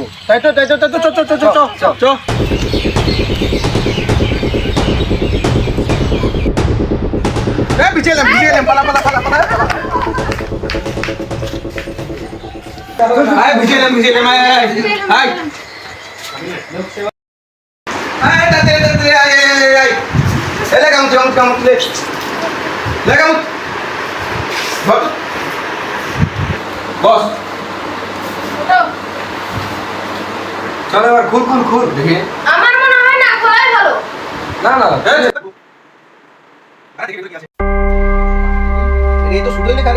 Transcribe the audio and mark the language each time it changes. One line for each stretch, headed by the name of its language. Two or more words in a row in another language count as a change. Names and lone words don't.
Bangla: তাই তো চ চ চ চ চ চ। পিছিয়ে এলাম পালা পালা পালা পালা। আয় ভিজে এলাম আয় আয় আয়। আয় তাতে তাতে আয় আয় আয়। এলে কাম লে। লে কাম। বস। চল এবার খুল খুল খুল দেখি। আমার মনে হয় না খোলাই ভালো। না না এই তো শুধুই লেখা রে।